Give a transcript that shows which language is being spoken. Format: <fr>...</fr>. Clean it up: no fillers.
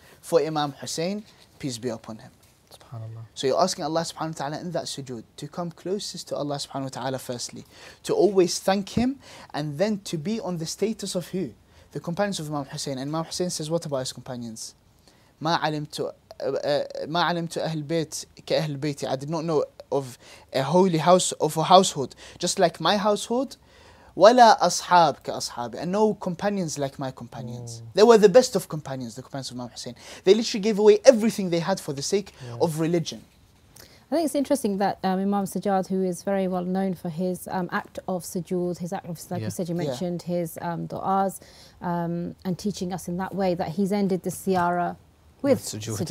<en>for Imam Hussein, peace be upon him. SubhanAllah. So you're asking Allah subhanahu wa ta'ala in that sujood to come closest to Allah subhanahu wa ta'ala firstly, to always thank him, and then to be on the status of who? The companions of Imam Hussein. And Imam Hussein says what about his companions?</en> <ar>ما علمت أهل بيت كأهل بيتي.</ar> <en>I did not know of a holy house, of a household just like my household,</en> <ar>ولا أصحاب كأصحابي,</ar> <en>and no companions like my companions. They were the best of companions, the companions of Imam Hussein. They literally gave away everything they had for the sake of religion. I think it's interesting that Imam Sajjad, who is very well known for his act of sujood, his act of, like you said, you mentioned his du'as, and teaching us in that way, that he's ended the ziyarah with sujood.</en>